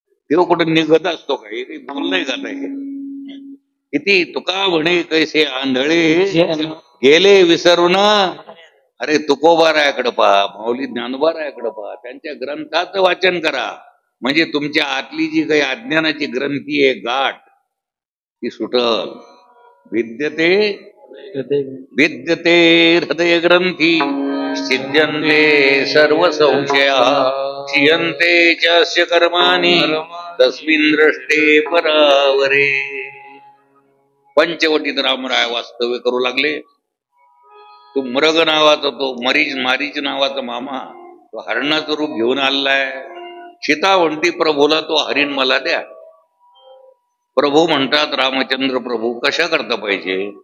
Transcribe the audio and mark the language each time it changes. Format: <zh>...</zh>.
<mr>देव कुठे निघत असतो का? हे काही बोललंय का? नाही. किती तुका म्हणे कैसे आंधळे गेले विसरून. अरे तुकोबारायाकडे पहा, माऊली ज्ञानोबारायाकडे पहा, त्यांच्या ग्रंथाचं वाचन करा. म्हणजे तुमच्या आतली जी काही अज्ञानाची ग्रंथी आहे, गाठ, ती सुटल.</mr> <sa>विद्यते विद्यते हृदय ग्रंथी छिद्यन्ते सर्व संशया क्षीयन्ते चास्य कर्माणि तस्मिन् दृष्टे परावरे.</sa> <mr>पंचवटीत रामराय वास्तव्य करू लागले. तो मृग नावाचा, तो मारीच नावाचा मामा, तो हरणाचं रूप घेऊन आलाय. सीता म्हणती प्रभूला तो हरिण मला द्या. प्रभू म्हणतात, रामचंद्र प्रभू कशा करता पाहिजे?</mr>